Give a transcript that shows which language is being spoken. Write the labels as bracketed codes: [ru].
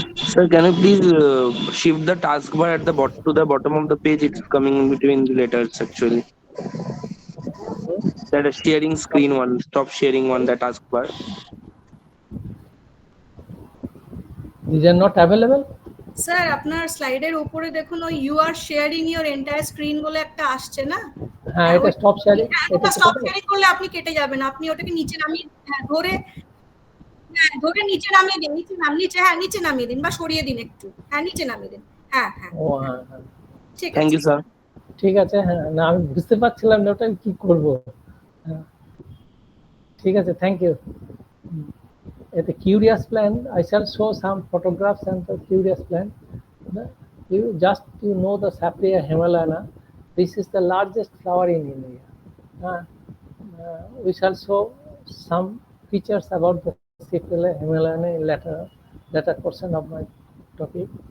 [en] Sir, can you please shift the taskbar at the to the bottom of the page? It's coming in between the letters actually. That is sharing screen one. Stop sharing one. The taskbar. These are not available. [bn] Sir আপনার স্লাইডের উপরে দেখুন ওই [en] you are sharing your entire screen [bn] বলে একটা আসছে না, হ্যাঁ, এটা স্টপ শেয়ারিং। এটা স্টপ শেয়ারিং করলে আপনি কেটে যাবেন, আপনি ওটাকে নিচে নামিয়ে ধরে ধরে নিচে নামিয়ে দিন, নিচে নামিয়ে দিন বা সরিয়ে দিন একটু, নিচে নামিয়ে দিন। হ্যাঁ হ্যাঁ ও হ্যাঁ হ্যাঁ, ঠিক আছে। [en] Thank you, sir. [bn] ঠিক আছে। হ্যাঁ, না আমি বুঝতে পারছিলাম না ওটা কি করব। হ্যাঁ, ঠিক আছে, thank you. [en] At the curious plant, I shall show some photographs and the curious plant. You know the Sapphire Himalaya. This is the largest flower in India. We shall show some features about the Sapphire Himalaya in later portion of my topic.